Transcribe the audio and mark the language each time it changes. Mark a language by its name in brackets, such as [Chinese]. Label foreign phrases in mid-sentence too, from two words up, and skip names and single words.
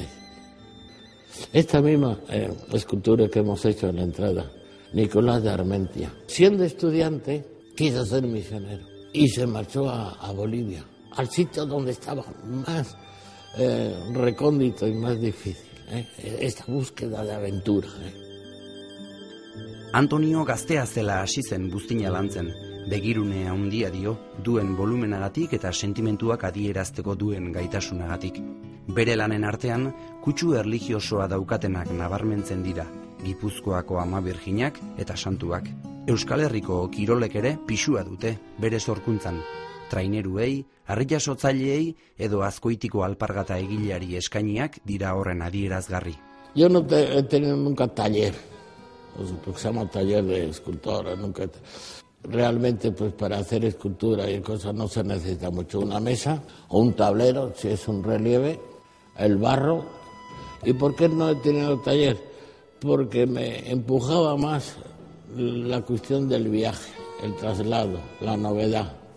[Spanish] Esta misma escultura que hemos hecho en la entrada, Nicolás de Armentia, siendo estudiante quiso ser misionero y se marchó a Bolivia, al sitio donde estaba más recóndito y más difícil, esta búsqueda de aventura. [Basque] Antonio gaztea zela hasi zen buztina lantzen, begirune handia dio, duen volumenagatik eta sentimentuak adierazteko duen gaitasunagatik. Bere lanen artean, kutsu erlijiosoa daukatenak nabarmentzen dira, Gipuzkoako Ama Birjinak eta santuak. Euskal Herriko kirolek ere pisua dute, bere sorkuntzan. Traineruei, harriasotzaileei edo Azkoitiko alpargata egileari eskainiak dira horren adierazgarri. [Spanish] Yo no he tenido nunca taller, lo que se llama taller de escultora, nunca. Realmente, pues para hacer escultura y cosas no se necesita mucho. Una mesa o un tablero, si es un relieve, el barro. ¿Y por qué no he tenido taller? Porque me empujaba más la cuestión del viaje, el traslado, la novedad.